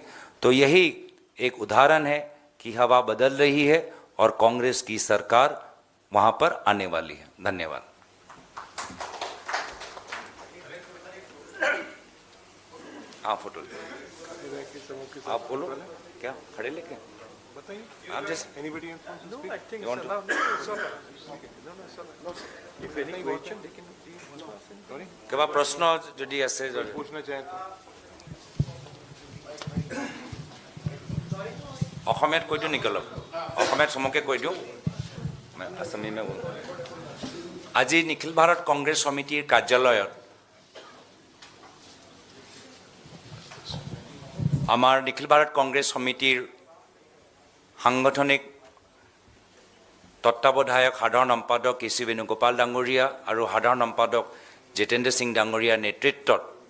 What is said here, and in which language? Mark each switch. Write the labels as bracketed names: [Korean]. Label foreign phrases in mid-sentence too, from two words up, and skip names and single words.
[Hindi] तो यही एक उदाहरण है कि हवा बदल रही है और कांग्रेस की सरकार वहाँ पर आने वाली है। धन्यवाद। हाँ, फोटो आप बोलो, क्या खड़े लेके बताइए आप जैसे [English] anybody No, I think You want it's to- allowed. No, it's all right. No, no, it's all right. No, if any question, they can ask. Sorry? [Assamese] কিবা প্ৰশ্ন যদি আছে যদি [Hindi] पूछना चाहें तो [Assamese] অসমীয়াত কৈ দিওঁ নেকি অলপ? অসমীয়াত চমুকৈ কৈ দিওঁ, [Hindi] मैं आसामी में बोलूं। [Assamese] আজি নিখিল ভাৰত কংগ্ৰেছ সমিতিৰ কাৰ্যালয়ত আমাৰ নিখিল ভাৰত কংগ্ৰেছ সমিতিৰ সাংগঠনিক তত্ত্বাৱধায়ক সাধাৰণ সম্পাদক KC বেণুগোপাল ডাঙৰীয়া আৰু সাধাৰণ সম্পাদক জিতেন্দ্ৰ সিং ডাঙৰীয়াৰ নেতৃত্বত